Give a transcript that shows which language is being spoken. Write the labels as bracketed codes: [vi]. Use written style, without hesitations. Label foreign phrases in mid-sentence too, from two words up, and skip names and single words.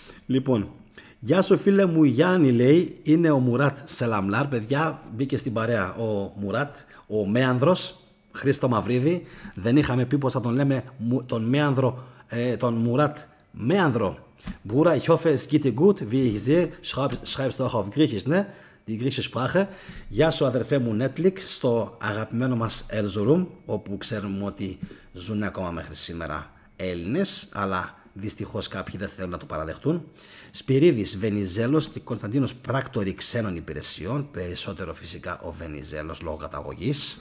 [el] Λοιπόν, γεια σου φίλε μου Γιάννη, λέει, είναι ο Μουράτ Σελαμλάρ. Παιδιά, μπήκε στην παρέα ο Μουράτ, ο Μέανδρος, Χρήστο Μαυρίδη. Δεν είχαμε πει πως θα τον λέμε τον Μέανδρο, τον Μουράτ Μέανδρο. [de] Bruder, ich hoffe, es geht dir gut. Wie ich sehe, schreibst du auch auf Griechisch, ne? Die griechische Sprache. [el] Γεια σου αδερφέ μου Netflix, στο αγαπημένο μας Erzurum, όπου ξέρουμε ότι ζουν ακόμα μέχρι σήμερα Έλληνες, αλλά δυστυχώς κάποιοι δεν θέλουν να το παραδεχτούν. Σπυρίδης Βενιζέλος και Κωνσταντίνος πράκτορη ξένων υπηρεσιών, περισσότερο φυσικά ο Βενιζέλος λόγω καταγωγής.